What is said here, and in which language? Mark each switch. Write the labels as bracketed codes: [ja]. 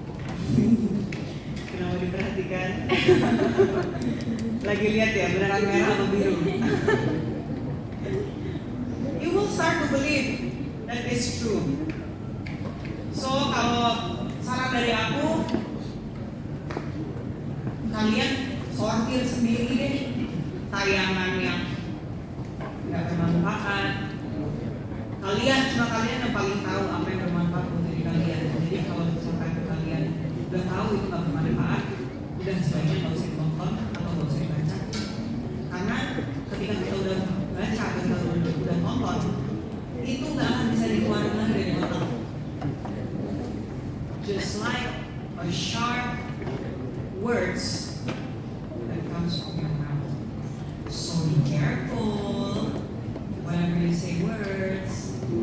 [id] Kenapa diperhatikan? Lagi lihat ya, beneran merah atau biru? [en] You will start to believe that it's true. [id] So kalau saran dari aku, kalian sortir sendiri deh tayangan yang nggak bermanfaat. Kalian yang paling tahu apa yang bermanfaat untuk diri kalian. Jadi kalau misalkan kalian udah tahu itu nggak bermanfaat, udah sebaiknya nggak usah ditonton atau nggak usah dibaca. Karena ketika kita udah baca, kita udah nonton, itu nggak akan bisa dikeluarin lagi dari otak. [en] Just like a sharp words that comes from your mouth. So be careful whenever you say words.